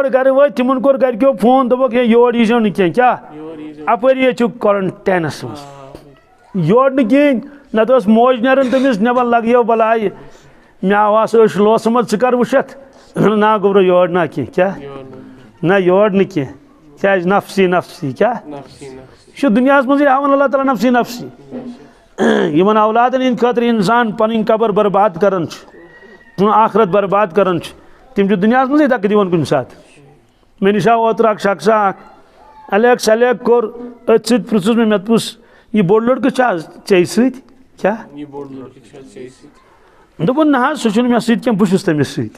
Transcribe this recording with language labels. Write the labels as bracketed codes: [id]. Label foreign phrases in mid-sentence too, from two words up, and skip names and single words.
[ks] گرٕ وٲتۍ تِمن کوٚر گرِکیو فون دوٚپُکھ ہے یور ییٖزیو نہٕ کینٛہہ کیٛاہ اپٲری ٲسِو کورنٹینس منٛز یور نہٕ کِہیٖنۍ نتہٕ ٲس موج نیران تٔمِس نٮ۪بر لگیو بلایہِ مےٚ آواز أچھ لوسمٕژ ژٕ کر وٕچھتھ نہ گوٚبرو یور نہ کینٛہہ کیٛاہ نہ یور نہٕ کینٛہہ کیٛازِ [ar] نفسی نفسی [ks] کیٛاہ یہِ چھُ دُنیاہس منٛزٕے ہاوان اللہ تعالیٰ [ar] نفسی نفسی [ks] یِمن اولادن ہٕنٛدِ خٲطرٕ انسان پنٕنۍ قبر برباد کران چھُ آخرت برباد کران چھُ تِم چھِ دُنیاہس منٛزٕے دکہٕ دِوان کُنہِ ساتہٕ مےٚ نِش آو اوترٕ اکھ شخصا اکھ الیک سلیک کوٚر أتھۍ سۭتۍ پرٛژھُس مےٚ دوٚپُس یہِ بوٚڑ لڑکہٕ چھا حظ ژےٚ سۭتۍ کیٛاہ دوٚپُن نہ حظ سُہ چھُنہٕ مےٚ سۭتۍ کینٛہہ بہٕ چھُس تٔمِس سۭتۍ